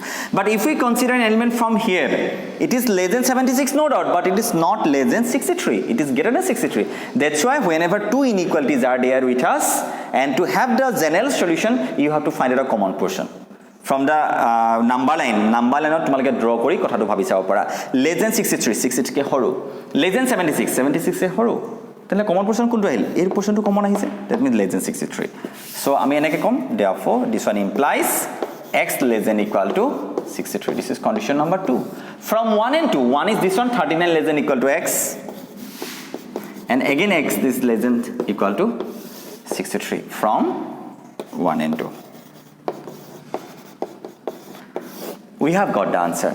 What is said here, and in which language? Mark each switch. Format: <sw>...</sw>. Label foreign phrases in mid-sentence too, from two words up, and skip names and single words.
<en>But if we consider an element from here, it is less than 76, no doubt, but it is not less than 63. It is greater than 63. That's why whenever two inequalities are there with us, and to have the general solution, you have to find out a common portion. From the number line</en> <as>তোমালোকে draw কৰি কথাটো ভাবি চাব পাৰা</as> <en>less than 63</en> <as>কে হৰু</as> <en>less than 76</en> <as>কে হৰু তেনে কমন পোরশন কোনটো আহিল এই পোরশনটো কমন আহিছে</as> <en>that means less than 63 so</en> <as>আমি এনেকে কম</as> <en>therefore this one implies x less than equal to 63 this is condition number 2 from 1 and 2 one is this one 39 less than equal to x and again x this less than equal to 63 from 1 and 2 we have got the answer.</en>